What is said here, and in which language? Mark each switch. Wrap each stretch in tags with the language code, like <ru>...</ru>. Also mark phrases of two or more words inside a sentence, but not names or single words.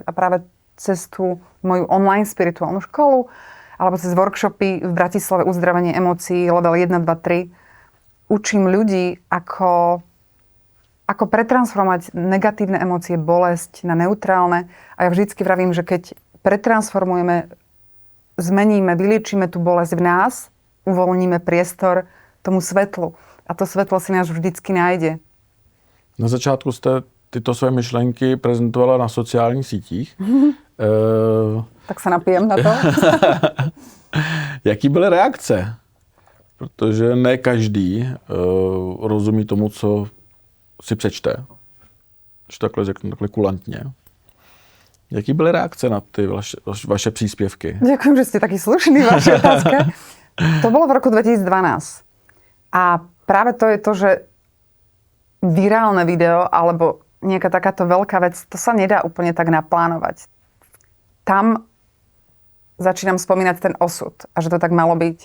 <sk>A práve cez tú moju online spirituálnu školu alebo cez workshopy v Bratislave uzdravenie emócií level 1, 2, 3 učím ľudí, ako pretransformovať negatívne emócie, bolesť na neutrálne. A ja vždycky vravím, že keď pretransformujeme, zmeníme, vyliečíme tú bolesť v nás, uvoľníme priestor tomu svetlu. A to svetlo si nás vždycky nájde.</sk> <cs>Na začátku jste tyto své myšlenky prezentovala na sociálních sítích. Tak se napijem na to. Jaký byly reakce? Protože ne každý rozumí tomu, co si přečte. Když takhle řeknu, takhle kulantně. Jaký byly reakce na ty vaše příspěvky?</cs> <sk>Ďakujem, že ste taký slušný v vašej otázke. To bolo v roku 2012. A práve to je to, že virálne video alebo nejaká takáto veľká vec, to sa nedá úplne tak naplánovať. Tam začínam spomínať ten osud a že to tak malo byť.</sk>